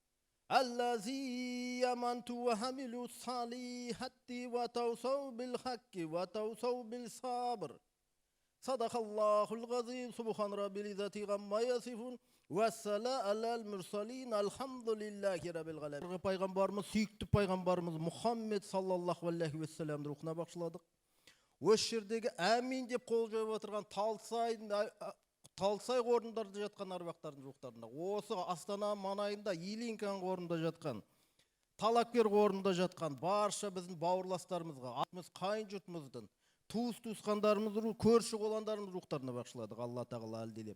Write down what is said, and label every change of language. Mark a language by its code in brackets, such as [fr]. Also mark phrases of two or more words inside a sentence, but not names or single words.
[ar] الذي آمنوا وعملوا الصالحات وتواصوا بالحق وتواصوا بالصبر صدق الله العظيم سبحان رب العزة عما يصفون والسلام على المرسلين الحمد لله رب العالمين. [kk] Пайғамбарымыз, сүйікті пайғамбарымыз Мұхаммед [ar] صلى الله عليه وسلم [kk] рухына бағышладық. Осы жердегі әмин деп қол жойып отырған Талсай орындарда жатқан арбақтардың руқтарында, осы Астана маңайында Илинкан орнында жатқан, Талапкер орнында жатқан барша біздің бауырластарымызға, қайын жұртымыздың, туыс-туысқандарымыз, көрші қоландарымыз рухтарына бағышладық, Алла тағала әлдилеп.